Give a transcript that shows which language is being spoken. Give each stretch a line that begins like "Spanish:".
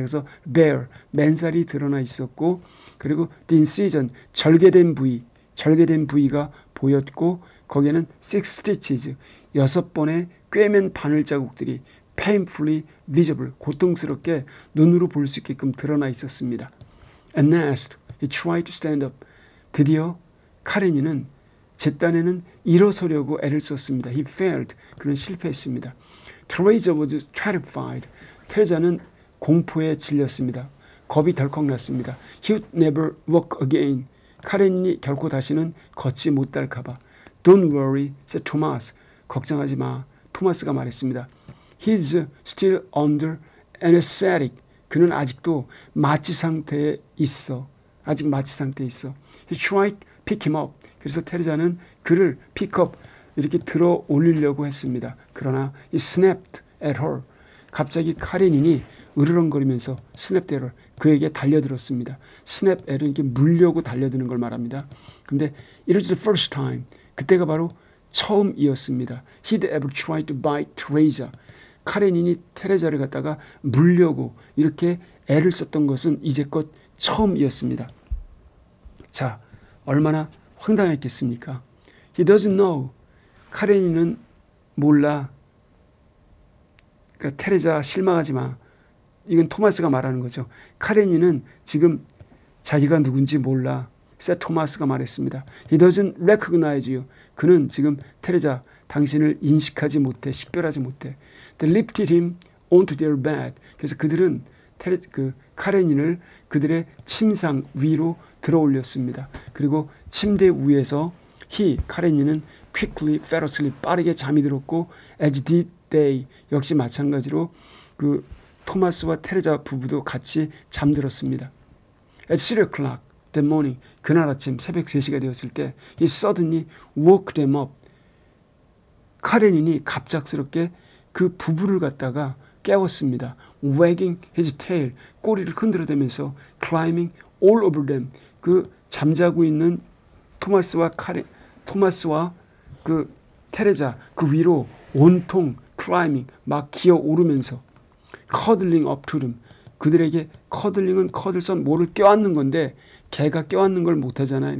Korean: 그래서 bare, 맨살이 드러나 있었고, 그리고 the incision, 절개된 부위가 보였고, 거기에는 6 stitches, 6번의 꿰맨 바늘 자국들이
English: painfully visible,
Korean: 고통스럽게 눈으로 볼 수 있게끔 드러나 있었습니다.
English: At last, he tried to stand up.
Korean: 드디어 카레닌은 제 딴에는 일어서려고 애를 썼습니다.
English: He failed.
Korean: 그는 실패했습니다.
English: Teresa was terrified.
Korean: 테레자는 공포에 질렸습니다. 겁이 덜컥 났습니다.
English: He would never walk again.
Korean: 카레닌이 결코 다시는 걷지 못할까 봐.
English: Don't worry, said Thomas.
Korean: 걱정하지 마. 토마스가 말했습니다.
English: He's still under anesthetic.
Korean: 그는 아직도 마취 상태에 있어.
English: He tried to pick him up.
Korean: 그래서 테레자는 그를 픽업, 이렇게 들어 올리려고 했습니다.
English: 그러나 he snapped at her.
Korean: 갑자기 카레닌이 으르렁거리면서
English: snap at her,
Korean: 그에게 달려들었습니다. snap at은 이렇게 물려고 달려드는 걸 말합니다. 근데
English: it was the first time,
Korean: 그때가 바로 처음이었습니다.
English: He'd ever tried to bite Teresa.
Korean: 카레닌이 테레자를 갖다가 물려고 이렇게 애를 썼던 것은 이제껏 처음이었습니다. 자, 얼마나 황당했겠습니까?
English: He doesn't know.
Korean: 카레닌은 몰라. 그러니까 테레자 실망하지 마. 이건 토마스가 말하는 거죠. 카레닌은 지금 자기가 누군지 몰라. 토마스가 말했습니다.
English: He doesn't recognize you.
Korean: 그는 지금 테레자, 당신을 인식하지 못해, 식별하지 못해.
English: They lifted him onto their bed.
Korean: 그래서 그들은 카레닌을 그들의 침상 위로 들어 올렸습니다. 그리고 침대 위에서 카레닌은 quickly, fell asleep, 빠르게 잠이 들었고,
English: as did they,
Korean: 역시 마찬가지로 그 토마스와 테레자 부부도 같이 잠들었습니다.
English: At 3 o'clock that morning,
Korean: 그날 아침 새벽 3시가 되었을 때
English: he suddenly woke them up.
Korean: 카레닌이 갑작스럽게 그 부부를 갖다가 깨웠습니다.
English: Wagging his tail,
Korean: 꼬리를 흔들어대면서
English: climbing all over them,
Korean: 그 잠자고 있는 토마스와 그 테레자 그 위로 온통 climbing, 막 기어 오르면서
English: cuddling up to them,
Korean: 그들에게 cuddling은 커들선 뭐를 껴안는 건데 개가 껴안는 걸 못하잖아요.